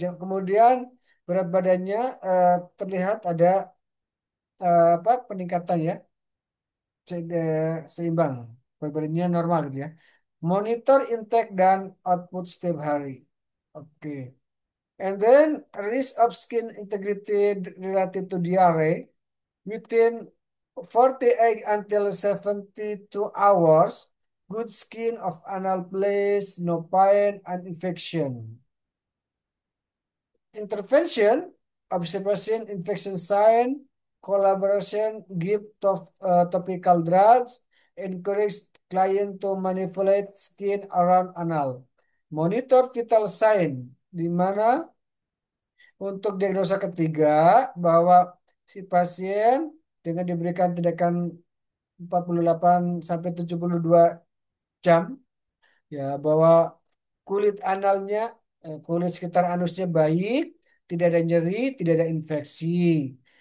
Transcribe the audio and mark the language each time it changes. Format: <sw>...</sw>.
<id>Kemudian berat badannya terlihat ada apa peningkatan ya seimbang berat normal gitu ya. Monitor intake dan output setiap hari. Oke.</id> <en>And then risk of skin integrity related to diarrhea within 48 until 72 hours. Good skin of anal place, no pain and infection. Intervention, observation, infection sign, collaboration, give topical drugs, encourage client to manipulate skin around anal. Monitor vital sign,</en> <id>di mana untuk diagnosa ketiga bahwa si pasien dengan diberikan tindakan 48 sampai 72 jam ya bahwa kulit analnya, kulit sekitar anusnya baik, tidak ada nyeri, tidak ada infeksi.</id>